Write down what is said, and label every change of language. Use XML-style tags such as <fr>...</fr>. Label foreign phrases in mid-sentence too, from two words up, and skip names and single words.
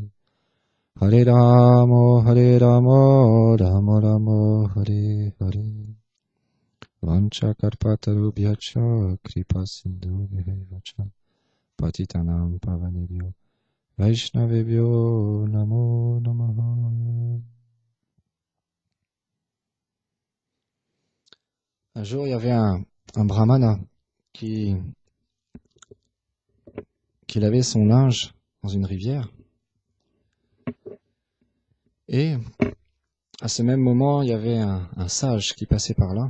<sa>Hare Ramo Ramo Ramo Hare Hare. Vancha Karpatarubhyacha Kripa Sindhu Vacha Patitanam Pavanebhyo Vaishnavebhyo Namo Namaha.</sa> <fr>Un jour, il y avait un brahmana qui lavait son linge dans une rivière. Et à ce même moment, il y avait un sage qui passait par là.</fr>